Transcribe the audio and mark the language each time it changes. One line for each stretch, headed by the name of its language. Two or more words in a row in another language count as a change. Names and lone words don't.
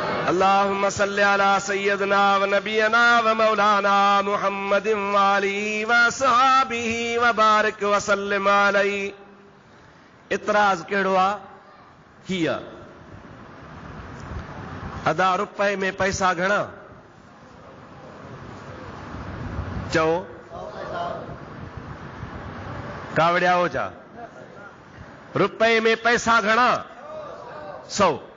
Arabic: اللهم صل على سيدنا ونبينا ومولانا محمد وآله وصحبه وبارك وسلم عليه.
Sindhi: इतराज कहिड़ो आहे? हीअ अदा रुपए में पैसा घणा? चओ कावड़िया हो जा। रुपए में पैसा घणा? 100।